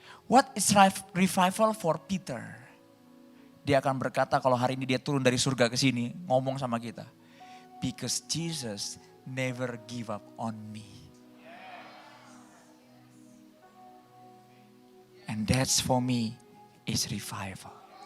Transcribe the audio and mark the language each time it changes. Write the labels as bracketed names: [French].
[English] What is revival for Peter? [Indonesian] Dia akan berkata kalau hari ini dia turun dari surga ke sini, ngomong sama kita. [English] Because Jesus never give up on me. And that's for me is revival.